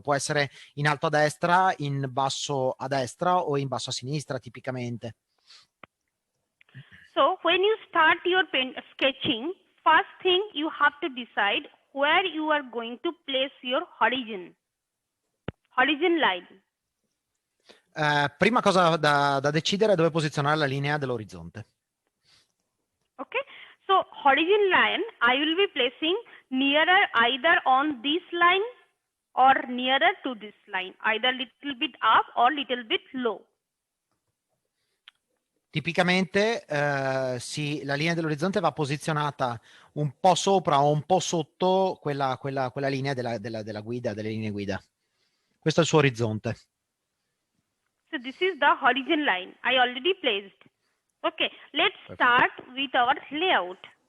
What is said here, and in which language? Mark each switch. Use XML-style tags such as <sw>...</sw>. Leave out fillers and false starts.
<it>Può essere in alto a destra, in basso a destra o in basso a sinistra tipicamente.</it> <en>So when you start your sketching, first thing you have to decide where you are going to place your horizon line.</en> <it>Prima cosa da decidere è dove posizionare la linea dell'orizzonte.</it> <en>Okay, so horizon line I will be placing nearer either on this line or nearer to this line, either little bit up or little bit low.</en> <it>Tipicamente sì, la linea dell'orizzonte va posizionata un po' sopra o un po' sotto quella linea della guida, delle linee guida. Questo è il suo orizzonte.</it> <en>So this is the horizon line I already placed. Okay, let's start with our layout.</en>